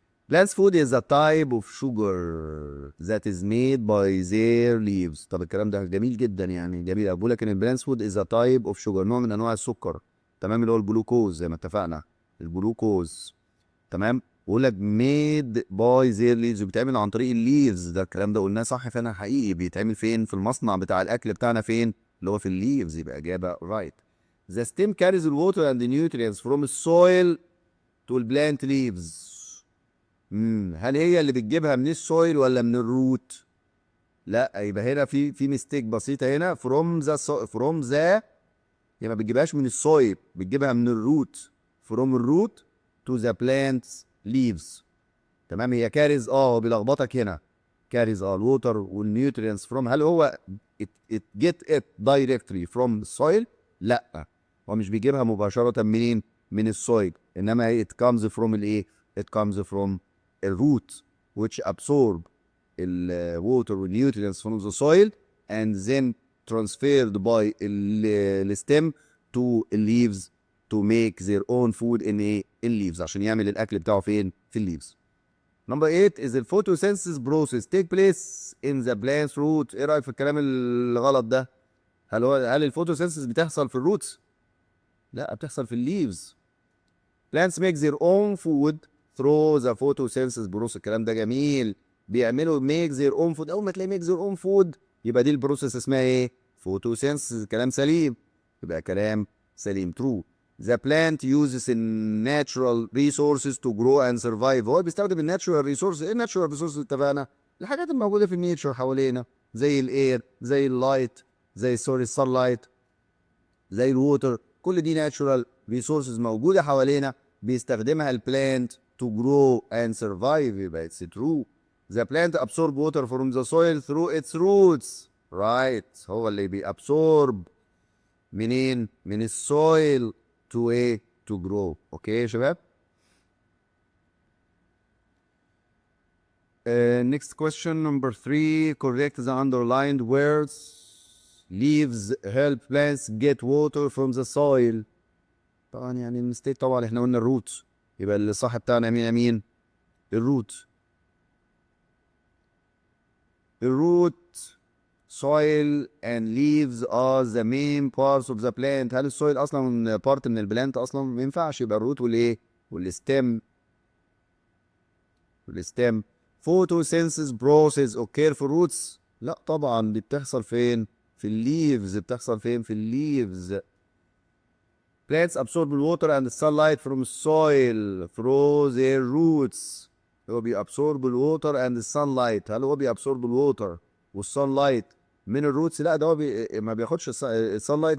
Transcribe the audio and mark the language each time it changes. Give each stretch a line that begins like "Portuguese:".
English: Plants food is a type of sugar that is made by their leaves.
Arabic: طب الكلام ده جميل جدا، يعني جميل. بقول لك ان البلانس فود
English: is a type of sugar،
Arabic: نوع من انواع السكر. تمام. اللي هو الجلوكوز زي ما اتفقنا، الجلوكوز. تمام. بقول لك
English: made by their leaves،
Arabic: بيتعمل عن طريق الليفز. ده الكلام ده قلناه صح فعلا حقيقي. بيتعمل فين؟ في المصنع بتاع الاكل بتاعنا. فين؟ اللي هو في الليفز. يبقى اجابه right.
English: The stem carries the water and the nutrients from the soil to the plant leaves.
Arabic: هل هي اللي بتجيبها من السويل ولا من الروت؟ لا يبقى هنا في ميستيك بسيطه هنا. فروم ذا هي ما بتجيبهاش من السويل، بتجيبها من الروت.
English: From الروت to the plants leaves. تمام.
Arabic: هي كاريز هو بيلخبطك هنا. كاريز الووتر والنيوترينز فروم، هل هو
English: it get it directly from the soil؟
Arabic: لا هو مش بيجيبها مباشره منين؟ من السويل، انما
English: it comes from الايه؟ it comes from a root which absorb water and nutrients from the soil and then transferred by the stem to leaves to make their own food in leaves،
Arabic: عشان يعمل الاكل بتاعه فين؟ في
English: leaves. Number 8 is the photosynthesis process take place in the plant's root.
Arabic: ايه رايك في الكلام الغلط ده؟ هل الفوتوسينثيسيس بتحصل في الروتس؟ لا، بتحصل في الليفز.
English: Plants make their own food through the photosynthesis process.
Arabic: الكلام ده جميل.
English: بيعملوا make their own food.
Arabic: اول ما تلاقي
English: make their own food
Arabic: يبقى دي البروسيس اسمها ايه؟ photosynthesis. كلام سليم، يبقى كلام سليم true.
English: The plant uses natural resources to grow and survive.
Arabic: هو بيستخدم الناتشورال ريسورس. ايه الناتشورال ريسورس اللي اتفقنا؟ الحاجات الموجوده في النيتشر حوالينا، زي الاير، زي اللايت، زي السان لايت، زي الووتر. كل دي ناتشورال ريسورسز موجوده حوالينا بيستخدمها البلانت
English: to grow and survive. يبقى it's true. The plant absorb water from the soil through its roots. Right.
Arabic: هو اللي بيابسورب منين؟ من السويل to ايه؟ to grow.
English: Okay يا شباب؟ next question number 3. Correct the underlined words. Leaves help plants get water from the soil.
Arabic: طبعا يعني المستيك، طبعا احنا قلنا الروت، يبقى الصح بتاعنا مين؟ الروت.
English: الروت soil and leaves are the main parts of the plant.
Arabic: هل السويل اصلا بارت من البلانت؟ اصلا ما ينفعش. يبقى الروت والايه؟ والستيم.
English: photosynthesis process occur
Arabic: في الروتس؟ لا طبعا، دي بتحصل فين؟ في الليفز. بتحصل فين؟ في الليفز.
English: Plants absorb water and sunlight from soil through their roots.
Arabic: هو بيابسورب الووتر اند السانلايت. هل هو بيابسورب الووتر والسانلايت من الروتس؟ لا، ده هو ما بياخدش السانلايت.